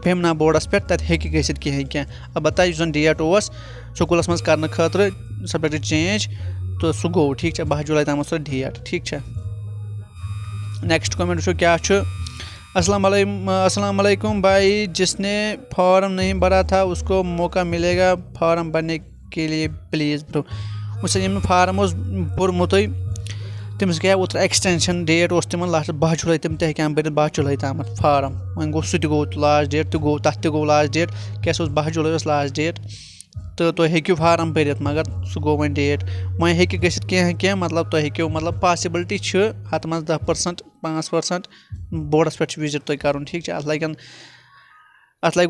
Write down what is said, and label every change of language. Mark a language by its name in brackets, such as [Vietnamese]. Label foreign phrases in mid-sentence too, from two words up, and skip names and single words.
[Kashmiri] بھیمنا بوڑس پٮ۪ٹھ تَتہِ ہیٚکہِ گٔژھِتھ کینٛہہ البتہ یُس زَن ڈیٹ اوس سکوٗلس منٛز کرنہٕ خٲطرٕ [English] subject change [Kashmiri] تہٕ سُہ گوٚو ٹھیٖک چھا 12 جُلاے تامَتھ سُہ ڈیٹ ٹھیٖک چھا [English] next comment [Kashmiri] وٕچھو کیاہ چھُ [Urdu] السلام علیکم بھائی جس نے فارم نہیں بھرا تھا اس کو موقع ملے گا فارم بھرنے کے لیے [Kashmiri] پلیز وٕچھ سا ییٚمۍ نہٕ فارم اوس بوٚرمُتٕے تٔمِس گٔیو اوترٕ [English] extension date [Kashmiri] اوس تِمن لاسٹ 12 جُلاے تِم تہِ ہیٚکہِ ہن بٔرِتھ 12 جُلاے تامَتھ فارم وۄنۍ گوٚو سُہ تہِ گوٚو [English] last date [Kashmiri] تہِ گوٚو تَتھ تہِ گوٚو [English] last date [Kashmiri] کیٛاہ سُہ اوس 12 جُلاے اوس [English] last date [Kashmiri] تہٕ تُہۍ ہیٚکِو فارم بٔرِتھ مگر سُہ گوٚو وۄنۍ ڈیٹ وۄنۍ ہیٚکہِ گٔژھِتھ کینٛہہ مطلب تُہۍ ہیٚکِو مطلب پاسبلٹی چھِ اَتھ منٛز 10% 5% بوڑس پٮ۪ٹھ چھُ وِزِٹ تۄہہِ کَرُن ٹھیٖک چھا اَتھ لَگوٕ